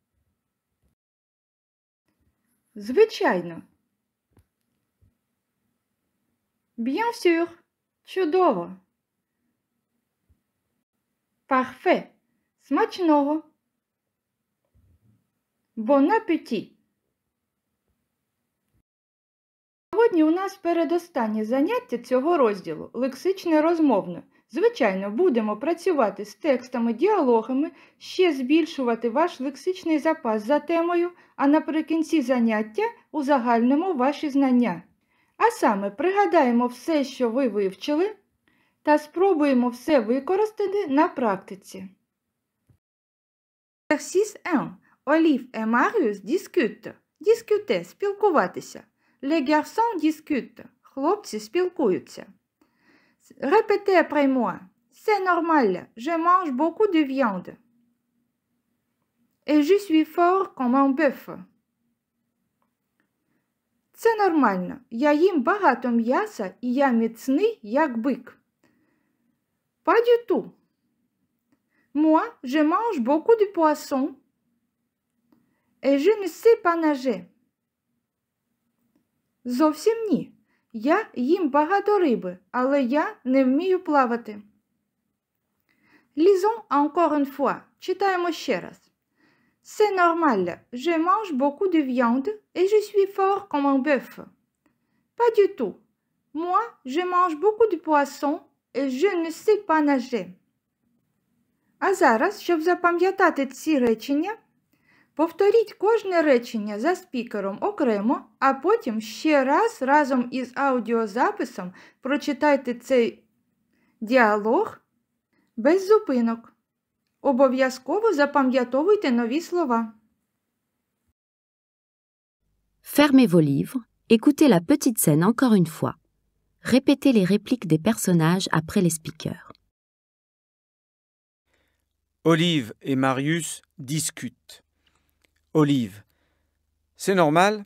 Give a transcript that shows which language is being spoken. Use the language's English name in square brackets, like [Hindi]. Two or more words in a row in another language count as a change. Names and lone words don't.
[Ukrainian] Звичайно. [French] Bien sûr. [Ukrainian] Чудово. Parfait. [French] Смачного. Bon appétit. [Ukrainian] Сьогодні у нас передостаннє заняття цього розділу – лексичне розмовне. Звичайно, будемо працювати з текстами, діалогами, ще збільшувати ваш лексичний запас за темою, а наприкінці заняття узагальнимо ваші знання. А саме, пригадаємо все, що ви вивчили, та спробуємо все використати на практиці. [French] Exercice 1. Olive et Marius discutent. Discuter – спілкуватися. Les garçons discutent. [Ukrainian] Хлопці спілкуються. [French] Répétez après moi. C'est normal. Je mange beaucoup de viande. Et je suis fort comme un bœuf. [Ukrainian] Це нормально. Я їм багато м'яса і я міцний, як бик. [French] Pas du tout. Moi, je mange beaucoup de poissons. Et je ne sais pas nager. [Ukrainian] Зовсім ні. Я їм багато риби, але я не вмію плавати. [French] Lisons encore une fois. [Ukrainian] Читаємо ще раз. [French] C'est normal. Je mange beaucoup de viande et je suis fort comme un bœuf. Pas du tout. Moi, je mange beaucoup de poissons et je ne sais pas nager. [Ukrainian] А зараз, щоб запам'ятати ці речення, повторіть кожне речення за спікером окремо, а потім ще раз разом із аудіозаписом прочитайте цей діалог без зупинок. Обов'язково запам'ятовуйте нові слова. [French] Fermez vos livres, écoutez la petite scène encore une fois. Répétez les répliques des personnages après les speakers. Olive et Marius discutent. Olive. C'est normal.